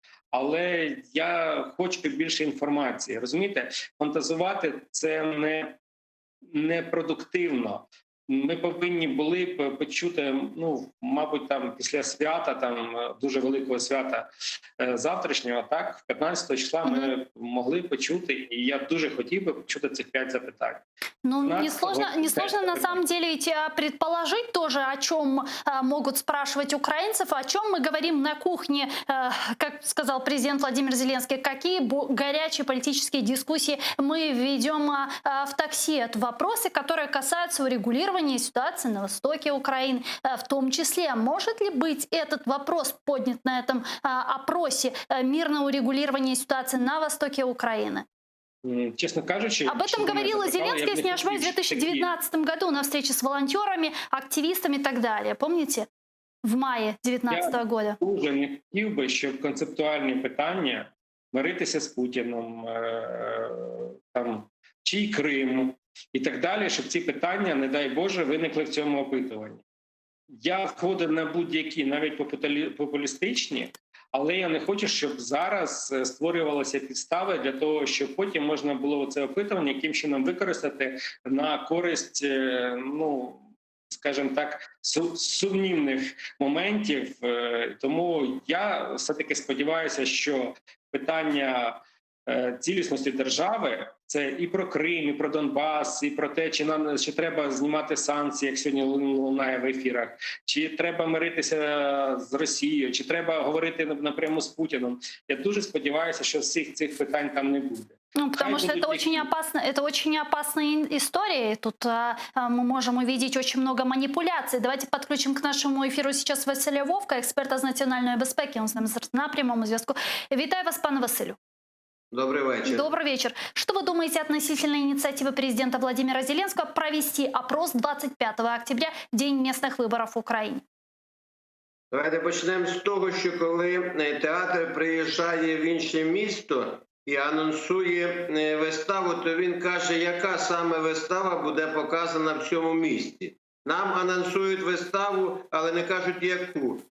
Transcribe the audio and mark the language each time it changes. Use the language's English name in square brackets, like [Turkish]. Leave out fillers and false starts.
[Ukrainian] Але я хочу більше інформації. Розумієте, фантазувати – це не продуктивно. Ми повинні були б почути, ну, мабуть, там після свята, там дуже великого свята завтрашнього, так, 15 числа ми могли почути, і я дуже хотів би почути цих 5 запитань. [Russian] Ну, не сложно на самом деле ведь предположить тоже, о чем могут спрашивать украинцев, о чем мы говорим на кухне, как сказал президент Владимир Зеленский, какие горячие политические дискуссии мы ведем в такси. Это вопросы, которые касаются урегулирования ситуации на востоке Украины. В том числе, может ли быть этот вопрос поднят на этом опросе, мирного урегулирования ситуации на востоке Украины? [Ukrainian] Честно кажучи... [Russian] Об этом говорил Зеленский, если не ошибаюсь, в 2019 году на встрече с волонтерами, активистами и так далее. Помните? В мае 2019 года. [Ukrainian] Я дуже не хотів би, щоб концептуальні питання, миритися з Путіном, там, чий Крим і так далі, щоб ці питання, не дай Боже, виникли в цьому опитуванні. Я згоден на будь-які, навіть популістичні, але я не хочу, щоб зараз створювалися підстави для того, щоб потім можна було це опитування яким чином використати на користь, ну, скажімо так, сумнівних моментів. Тому я все-таки сподіваюся, що питання цілісності держави – це і про Крим, і про Донбас, і про те, чи нам чи треба знімати санкції, як сьогодні лунає в ефірах, чи треба миритися з Росією, чи треба говорити напряму з Путіном. Я дуже сподіваюся, що всіх цих питань там не буде. [Russian] Ну, потому что это очень опасная история. И тут мы можем увидеть очень много манипуляций. Давайте подключим к нашему эфиру сейчас Василя Вовка, [Ukrainian] експерта з національної безпеки. Он з нами на прямому зв'язку. Вітаю вас, пане Василю. [Russian] Добрый вечер. Добрый вечер. Что вы думаете относительно инициативы президента Владимира Зеленского провести опрос 25 октября, день местных выборов в Украине? [Ukrainian] Давайте почнемо з того, що коли театр приїжджає в інше місто і анонсує виставу, то він каже, яка саме вистава буде показана в цьому місті. Нам анонсують виставу, але не кажуть яку.